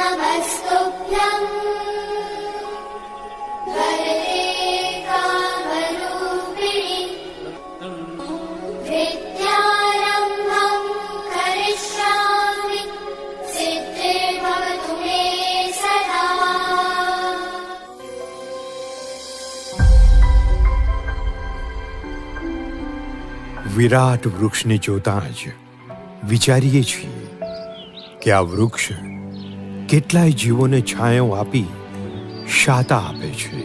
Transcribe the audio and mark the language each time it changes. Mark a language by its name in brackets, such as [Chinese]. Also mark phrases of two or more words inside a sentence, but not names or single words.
[Sanskrit] नमस्तुभ्यं वरदे कामरूपिणि विद्यारम्भं करिष्यामि सिद्धिर्भवतु मे सदा। [Gujarati] વિરાટ વૃક્ષને જોતાં જ વિચારીએ છીએ કે આ વૃક્ષ કેટલાય જીવોને છાંયો આપી શાતા આપે છે.